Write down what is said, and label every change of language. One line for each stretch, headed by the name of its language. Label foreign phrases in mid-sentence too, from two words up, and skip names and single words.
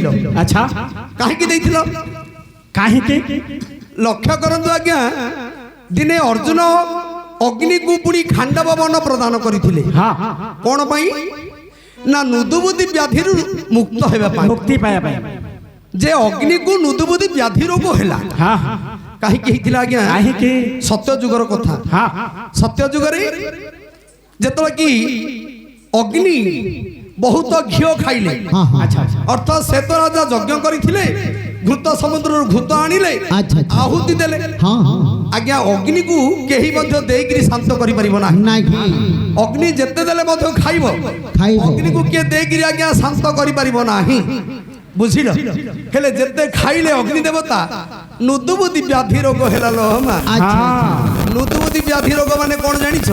Odia: আচ্ছা କାହିଁକି ଦେଇଥିଲ কাহিকি ଲକ୍ଷ୍ୟ କରନ୍ତୁ ଆଜ୍ଞା ଦିନେ ଅର୍ଜୁନ ଅଗ୍ନିକୁ ପୁଣି ଖାଣ୍ଡବ ବନ ପ୍ରଦାନ କରିଥିଲେ হ্যাঁ କଣ ପାଇଁ ନା ନୁଦୁବୁଦ୍ଧି ବ୍ୟାଧିରୁ ମୁକ୍ତ ହେବା ପାଇଁ ମୁକ୍ତି ପାଇଆ ପାଇ ଯେ ଅଗ୍ନିକୁ ନୁଦୁବୁଦ୍ଧି ବ୍ୟାଧି ରୋଗ ହେଲା হ্যাঁ କାହିଁକି ହେଇଥିଲା ଆଜ୍ଞା কাহিকি ସତ୍ୟ ଯୁଗର କଥା হ্যাঁ ସତ୍ୟ ଯୁଗରେ ଯେତେବେଳେ କି ଅଗ୍ନି ବହୁତ ଘିଅ ଖାଇଲେ ଆଚ୍ଛା ଆଚ୍ଛା ଅର୍ଥାତ୍ ଶ୍ଵେତ ରାଜା ଯଜ୍ଞ କରିଥିଲେ ଘୃତ ସମୁଦ୍ରରୁ ଘୃତ ଆଣିଲେ ଆହୁତି ଦେଲେ ଆଜ୍ଞା ଅଗ୍ନିକୁ କେହି ମଧ୍ୟ ଦେଇକିରି ଶାନ୍ତ କରିପାରିବ ନାହିଁ ଅଗ୍ନି ଯେତେ ଦେଲେ ମଧ୍ୟ ଖାଇବ ଅଗ୍ନିକୁ କିଏ ଦେଇକିରି ଆଜ୍ଞା ଶାନ୍ତ କରିପାରିବ ନାହିଁ ବୁଝିଲ ହେଲେ ଯେତେ ଖାଇଲେ ଅଗ୍ନି ଦେବତା ନୁଦୁବୁଦ୍ଧି ବ୍ୟାଧି ରୋଗ ହେଲା ଲୋ ମା ନୁଦୁବୁଦ୍ଧି ବ୍ୟାଧି ରୋଗ ମାନେ କଣ ଜାଣିଛ